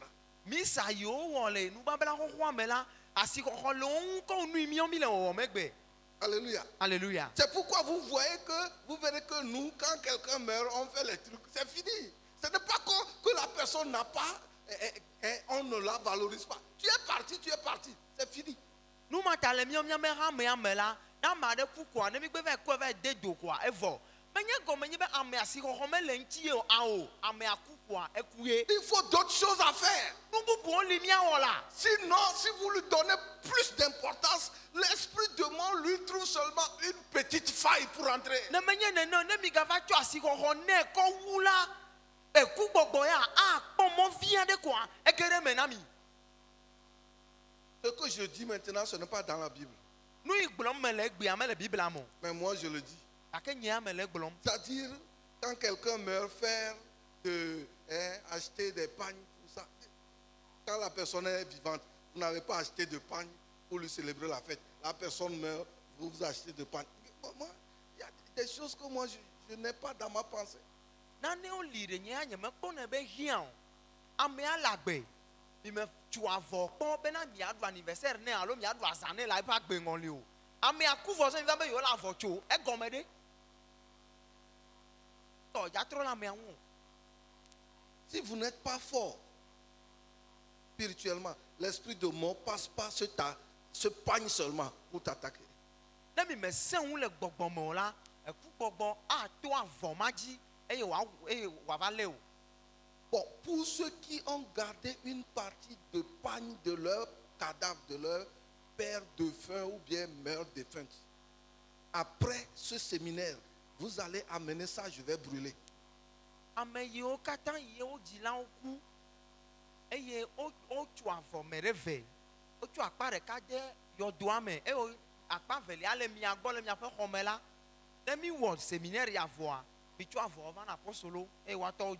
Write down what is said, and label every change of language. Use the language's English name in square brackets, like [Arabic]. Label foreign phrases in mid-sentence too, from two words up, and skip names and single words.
[Ewe] misa yiwo wɔ le nubabla xoxoa me la asixɔxɔ le wo ŋu kɔ nu miɔ mi le wɔwɔ megbe Alléluia. alléluia [French] C'est pourquoi vous verrez que nous, quand quelqu'un meurt, on fait les trucs. C'est fini. Ce n'est pas que la personne n'a pas, on ne la valorise pas. Tu es parti. C'est fini. [Ewe] nu ma ta le miame hamea me la na ame aɖe ku koa ne mi gbe va kɔe va de do koa evɔ menye gɔme nye be ame asixɔxɔ me le ŋuti ye o ao amea ku koa eku ye [French] Il faut d'autres choses à faire. [Ewe] nu bubuwo li miawɔ la [French] Sinon, si vous lui donnez plus d'importance, l'esprit demande lui trouve seulement une petite faille pour entrer. [Ewe] ne menye nene ne mi gava tsɔ asixɔxɔ ne kɔ wu la eku gbɔgbɔ ya akpɔ mɔ vi aɖe koa ege ɖe me na mi [French] Ce que je dis maintenant, ce n'est pas dans la Bible. [Ewe] nu yi gblɔm me le egbea me le biblia me o [French] Mais moi, je le dis. [Ewe] gake nyea me le gblɔm [French] C'est-à-dire, quand quelqu'un meurt, acheter des pagnes, tout ça. Quand la personne est vivante, vous n'avez pas acheté de pagnes pour lui célébrer la fête. La personne meurt, vous achetez de pagnes. Moi, il y a des choses que moi, je n'ai pas dans ma pensée. [Ewe] nanewo li ɖe nyea nye mekpɔnɛ be hiã o amea le agbe mi me tu avɔ kpɔ bena miaɖu anniversaire ne alo miaɖu azã ne le eƒe agbeŋɔli o amea ku vɔ sɛ mi va be yewo le avɔ tso egɔme ɖe tɔ dzatrɔ le amea ŋu o. [French] Si vous n'êtes pas fort spirituellement, l'esprit de mort passe pas ce pagne seulement pour t'attaquer. [Ewe] ne mi me sẽ ŋu le gbɔgbɔ me o la eku gbɔgbɔ ato avɔ ma dzi eye wòava lé o. [French] Bon, pour ceux qui ont gardé une partie de pagne de leur cadavre, de leur père défunt ou bien mère défunte, après ce séminaire, vous allez amener ça, je vais brûler. [Ewe] ame yiwo katã yi wo dzilawo ku eye wotu avɔ me ɖe ve wotu akpa ɖeka de yɔdoa me eye akpa velia le mia gbɔ le miaƒe xɔ me la ne mi wɔ séminaire ya vɔa mi tsɔ avɔ va na apostolo eye woatɔ wo dzo.